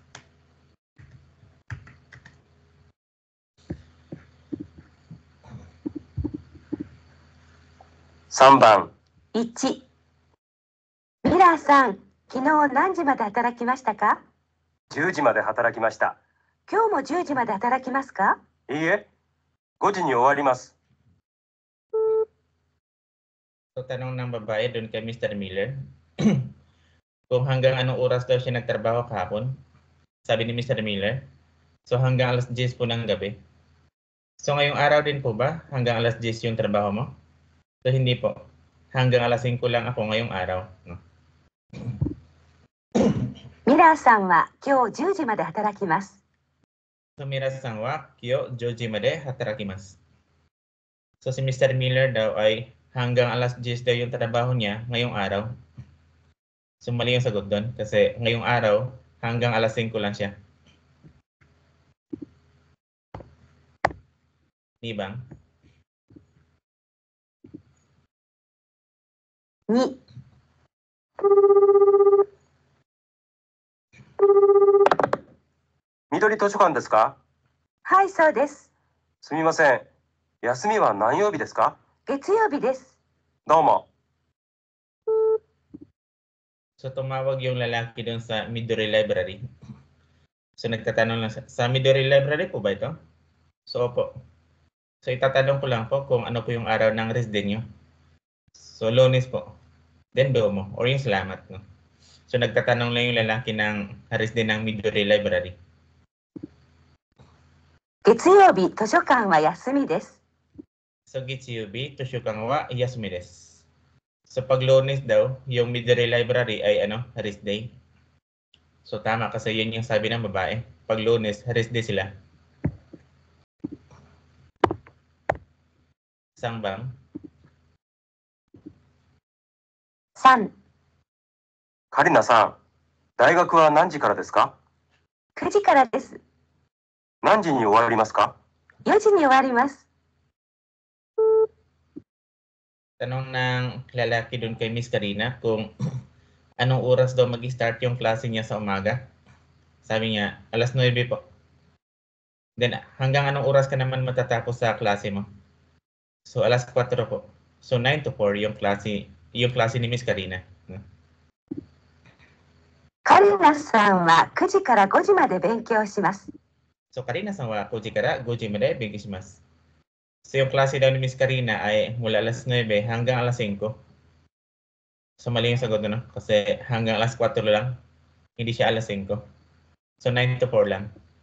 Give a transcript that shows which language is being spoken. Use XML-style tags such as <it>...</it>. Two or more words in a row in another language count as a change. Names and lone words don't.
<ja>?3 番、 1、ミラーさん、昨日何時まで働きましたか？ 10時まで働きました。今日も10時まで働きますか？いいえ、5時に終わります。</ja> <tl>So, tanong ng babae doon kay Mr. Miller kung hanggang anong oras daw siya nagtrabaho kahapon. Sabi ni Mr. Miller, so hanggang alas 10 po ng gabi. So, ngayong araw din po ba hanggang alas 10 yung trabaho mo? So, hindi po. Hanggang alas 5 lang ako ngayong araw. No?</tl> <ja>ミラーさんは今日10時まで働きます。 So, ミラーさんは今日10時まで働きます.</ja> <tl>So, si Mr. Miller daw ay hanggang alas 10 daw yung trabaho niya ngayong araw. So, mali yung sagot doon kasi ngayong araw hanggang alas 5 lang siya. Di ba? 2、</tl> <ja>緑図書館ですか？はい、そうです。すみません。休みは何曜日ですか？月曜日です。どうも。</ja> <tl>So, tumawag yung lalaki doon sa Midori Library. So, nagtatanong lang sa Midori Library po ba ito? So, opo. So, itatanong ko lang po kung ano po yung araw ng</tl> <en>rest day</en> <tl>nyo. So, Lunes po. Then, Domo. Or yung salamat. No? So, nagtatanong lang yung lalaki ng</tl> <en>rest day</en> <tl>ng Midori Library.</tl> <ja>月曜日、図書館は休みです。 So, 月曜日、図書館は休みです.</ja> <tl>So, pag Lunes daw, yung Midori Library ay</tl> <en>rest day.</en> <tl>So, tama kasi yun yung sabi ng babae. Pag Lunes,</tl> <en>rest day</en> <tl>sila. Sangbang? 3、</tl> <ja>カリナさん、大学は何時からですか？ 9時からです。何時に終わりますか？ 4時に終わります。</ja> <tl>Tanong ng lalaki doon kay Miss Karina kung anong oras daw mag-start yung klase niya sa umaga. Sabi niya, alas 9 po. Then, hanggang anong oras ka naman matatapos sa klase mo? So, alas 4 po. So, 9 to 4 yung klase ni Miss Karina.</tl> <ja>カリナさんは9時から5時まで勉強します。</ja> <tl>So,</tl> <ja>カリナさんは9から5時まで勉強します。</ja> <tl>So, yung klase daw ni Miss Karina ay mula alas 9 hanggang alas 5. So, mali yung sagot no? Kasi hanggang alas 4 lang. Hindi siya alas 5. So, 9 to 4 lang.</tl>